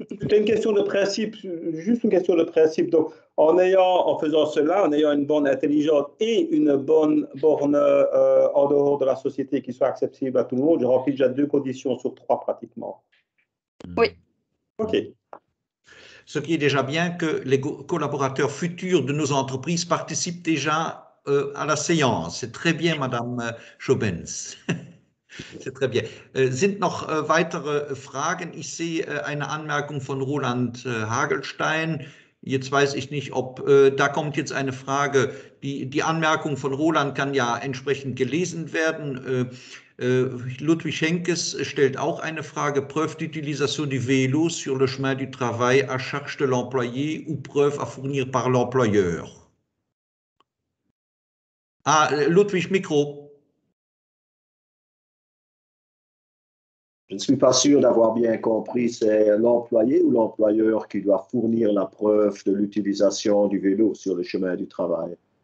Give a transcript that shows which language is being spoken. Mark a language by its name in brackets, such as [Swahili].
[French] C'est une question de principe, juste une question de principe. Donc, en faisant cela, en ayant une borne intelligente et une borne en dehors de la société qui soit accessible à tout le monde, je remplis déjà 2 conditions sur 3 pratiquement. Oui. OK. Ce qui est déjà bien que les collaborateurs futurs de nos entreprises participent déjà à la séance. C'est très bien, Madame Schobens. C'est très bien. [German] Sind noch weitere Fragen? Ich sehe eine Anmerkung von Roland Hagelstein. Jetzt weiß ich nicht, ob da kommt jetzt eine Frage. Die Anmerkung von Roland kann ja entsprechend gelesen werden. Ludwig Henkes stellt auch eine Frage. [French] Preuve d'utilisation du vélo sur le chemin du travail à charge de l'employé ou preuve à fournir par l'employeur? [German] Ah, Ludwig, Mikro. [French] Je ne suis pas sûr d'avoir bien compris, c'est l'employé ou l'employeur qui doit fournir la preuve de l'utilisation du vélo sur le chemin du travail?